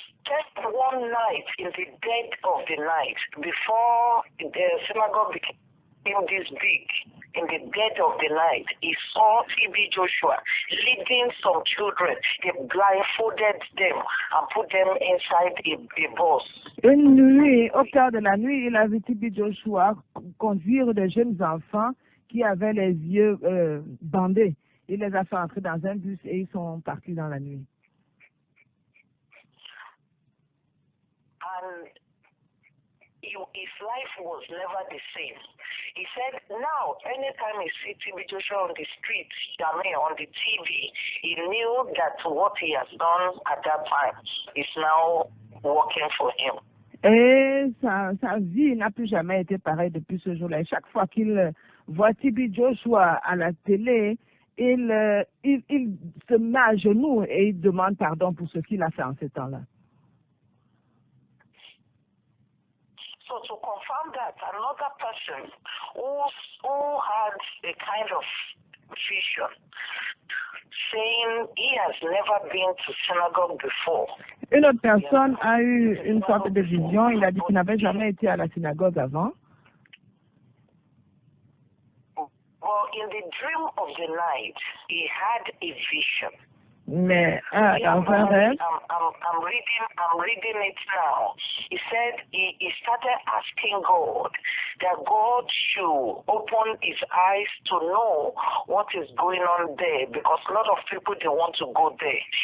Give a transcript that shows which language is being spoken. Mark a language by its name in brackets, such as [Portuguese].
[English] Just one night, in the dead of the night, before the synagogue became this big, in the dead of the night, he saw T.B Joshua leading some children. They blindfolded them and put them inside a bus. [French] Une nuit, au cœur de la nuit, il a vu T.B Joshua conduire des jeunes enfants qui avaient les yeux bandés. Il les a fait entrer dans un bus et ils sont partis dans la nuit. [English] And his life was never the same. He said, now, anytime he sees T.B Joshua on the street, on the TV, he knew that what he has done at that time is now working for him. [French] Et sa vie n'a plus jamais été pareille depuis ce jour-là. Chaque fois qu'il voit T.B Joshua à la télé, il se met à genoux et il demande pardon pour ce qu'il a fait en ce temps-là. [English] So to confirm that, another person who had a kind of vision, saying he has never been to synagogue before. [French] Une autre personne a eu une sorte de vision. Il a dit qu'il n'avait jamais été à la synagogue avant. [English] Well, in the dream of the night, he had a vision. [French] Mais dans un rêve, [English] I'm reading it now. He said he started asking God that God should open his eyes to know what is going on there, because a lot of people, they want to go there.